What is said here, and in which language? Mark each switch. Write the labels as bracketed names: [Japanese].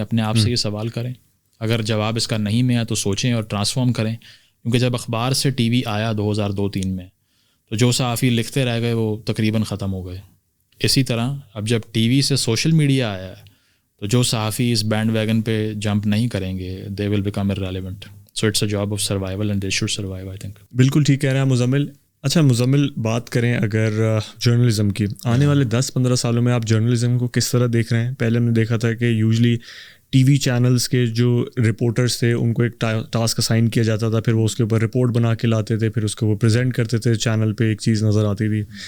[Urdu] اپنے آپ سے یہ سوال کریں, اگر جواب اس کا نہیں میں ہے تو سوچیں اور ٹرانسفارم کریں. کیونکہ جب اخبار سے ٹی وی آیا 2002-03 میں تو جو صحافی لکھتے رہ گئے وہ تقریباً ختم ہو گئے. اسی طرح اب جب ٹی وی سے سوشل میڈیا آیا ہے تو جو صحافی اس بینڈ ویگن پہ جمپ نہیں کریں گے [English] They will become irrelevant. So it's a job of survival and they should survive, I think. [Urdu] بالکل ٹھیک کہہ رہے ہیں مزمل. اچھا مزمل, بات کریں اگر جرنلزم کی, آنے والے 10-15 سالوں میں آپ جرنلزم کو کس طرح دیکھ رہے ہیں؟ پہلے ہم نے دیکھا تھا کہ یوزلی ٹی وی چینلس کے جو رپورٹرس تھے ان کو ایک ٹاسک اسائن کیا جاتا تھا, پھر وہ اس کے اوپر رپورٹ بنا کے لاتے تھے, پھر اس کو وہ پریزنٹ کرتے تھے چینل پہ, ایک چیز نظر آتی تھی.